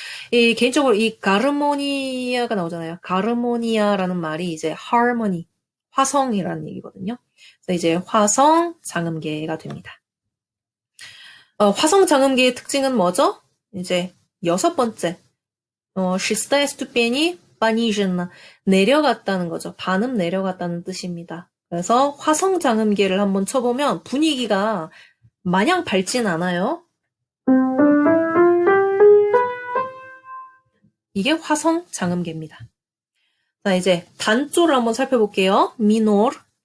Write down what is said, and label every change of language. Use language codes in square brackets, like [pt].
[ko] 개인적으로 이 가르모니아가 나오잖아요. 가르모니아라는 말이 이제 harmony, 화성이라는 얘기거든요. 그래서 이제 화성 장음계가 됩니다. 화성 장음계의 특징은 뭐죠? 이제 6번째. [ru] шестая ступени понижена. [ko] 내려갔다는 거죠. 반음 내려갔다는 뜻입니다. 그래서 화성 장음계를 한번 쳐보면 분위기가 마냥 밝진 않아요. 이게 화성 장음계입니다. 자, 이제 단조를 한번 살펴볼게요. 미노르.